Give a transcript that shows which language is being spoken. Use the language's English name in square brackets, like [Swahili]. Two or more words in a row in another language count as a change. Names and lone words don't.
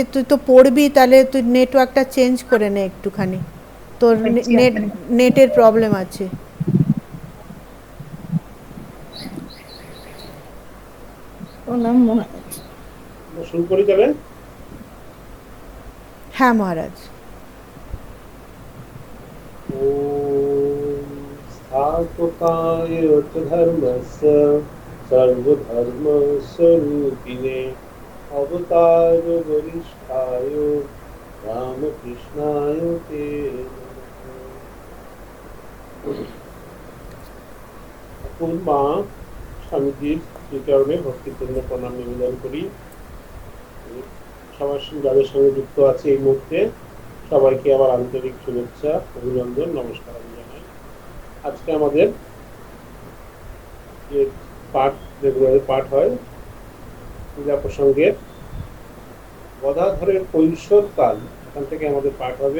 [Bangla] তুই তো পড়বি, তাহলে তুই নেটওয়ার্কটা চেঞ্জ করে নে একটুখানি, তোর দেখছি নেট এখনই। নেটের প্রবলেম আছে। প্রণাম মহারাজ। শুরু করি তবে। হ্যাঁ মহারাজ। [Sanskrit] ॐ स्थापकाय च धर्मस्य सर्वधर्मस्वरूपिणे अवतारवरिष्ठाय रामकृष्णाय ते नमः। [Bangla] ঠাকুর মা স্বামীজির শ্রীচরণে ভক্তিপূর্ণ প্রণাম নিবেদন করি। সবার যাদের সঙ্গে যুক্ত আছে এই মুহূর্তে সবাইকে আমার আন্তরিক শুভেচ্ছা, অভিনন্দন, নমস্কার আমি জানাই। আজকে আমাদের যে পাঠ, রেগুলার পাঠ হয় পূজা প্রসঙ্গের গদাধরের কৈশোরকাল, এখান থেকে আমাদের পাঠ হবে।